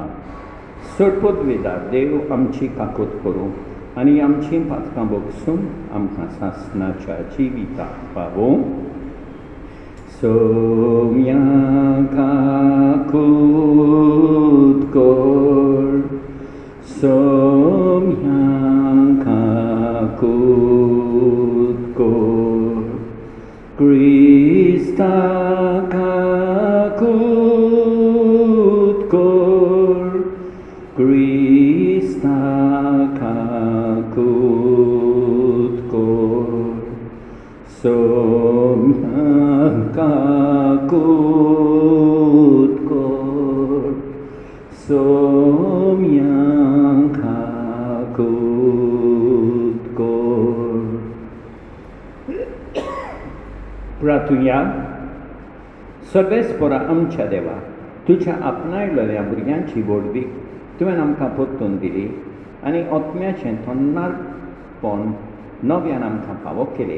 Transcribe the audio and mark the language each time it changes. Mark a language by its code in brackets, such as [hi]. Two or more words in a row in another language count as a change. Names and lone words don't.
[kok] सोडपोतवेदार देव आमची काकूट करूं आनी आमची पातकां भोगसून आमकां सासणाच्या जिविताक पावों. सोम्या काकूट कर, सोम्या काकूट कर, Krista kakut kor, Krista kakut kor, somya kakut kor, somya kakut kor. प्रार्थुया. सर्वेस्परा आमच्या देवा तुझ्या आपणायलेल्या भुरग्यांची बोडवीक तुवें आमकां परतून दिली आनी आत्म्याचें थोन्नारपण नव्यान आमकां फावो केलें.